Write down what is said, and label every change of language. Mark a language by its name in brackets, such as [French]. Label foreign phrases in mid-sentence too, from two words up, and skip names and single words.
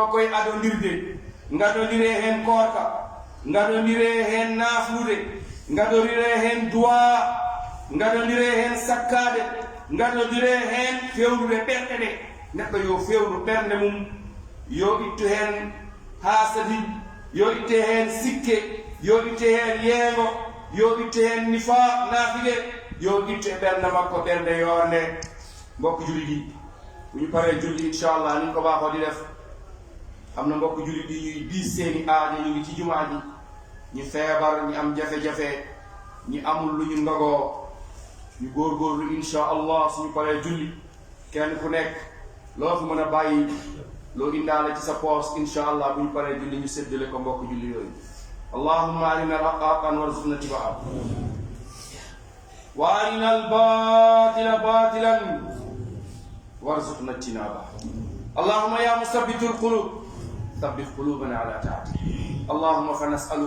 [Fula] koye adondirde gadodire hen korka gadodire hen naflude gadodire hen duwa gadodire hen sakkade gadodire hen fewnude ɓerɗe ɗe neɗɗo yo fewnu ɓernde mum yo ittu hen hasadi yo itte hen sikke yo itte hen yeego yo itte hen nifa nafide yo itte ɓernde makko ɓernde yorde [Wolof] mbokk julli ɗi bu ñu paree julli inchallah ni ko baaxoo di def am na mbokk julli ɗi ñuy diis seeni aajo ñu ngi ci jumaa ji ñu feebar ñu am jafe-jafe ñu amul lu ñu ndogoo ñu góorgóorlu inchallah suñu paree julli kenn ku nekk loo fi mën a bàyyi loo indaale ci sa poos inchallah bu ñu paree julli ñu séddale ko mbokk julli yooyu [Arabic] اللهم أرنا الحق حقا وارزقنا اتباعه وأرنا الباطل باطلا وارزقنا اجتناب اللهم يا مثبت القلوب ثبت قلوبنا على طاعتك اللهم فنسألك